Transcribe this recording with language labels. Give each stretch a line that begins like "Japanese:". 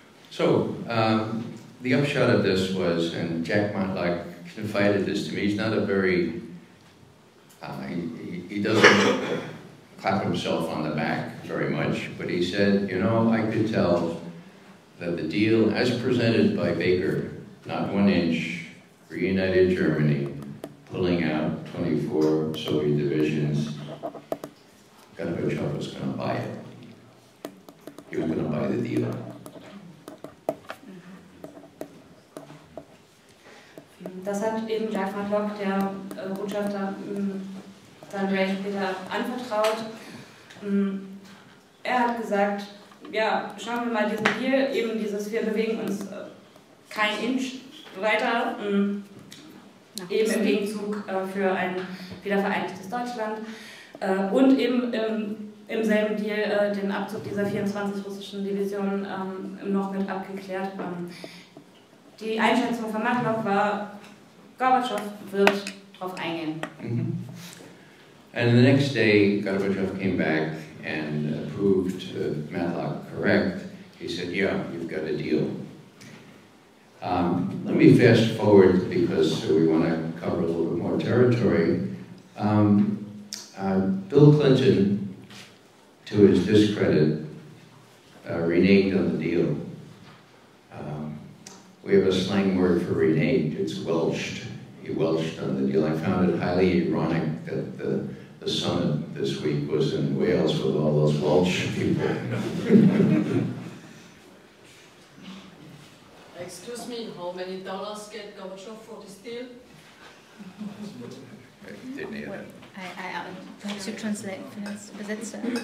English: So, the upshot of this was, and Jack Matlock confided this to me, he's not a very, he doesn't clap himself on the back very much, but he said, you know, I could tell that the deal as presented by Baker, not 1 inch, reunited Germany, pulling out 24 Soviet divisions, Gorbachev was going to buy it. He was going to buy the deal.
German: Das hat eben Jack Matlock, der Botschafter, dann Ray später anvertraut. Er hat gesagt, ja, schauen wir mal diesen Deal, eben dieses, wir bewegen uns kein Inch weiter, eben im Gegenzug für ein wiedervereinigtes Deutschland und eben im selben Deal den Abzug dieser 24 russischen Divisionen noch mit abgeklärt. Die Einschätzung von Matlock war, Gorbatschow wird darauf eingehen.
English: And the next day, Gorbachev came back and proved Matlock correct. He said, yeah, you've got a deal. Let me fast forward because we want to cover a little bit more territory. Bill Clinton, to his discredit, reneged on the deal. We have a slang word for reneged, it's welched. He welched on the deal. I found it highly ironic that the summit this week was in Wales with all those Welsh people. Excuse me, how many dollars get Gorbachev for this deal? Didn't hear that. Perhaps you translate,
German: vielleicht übersetzt er.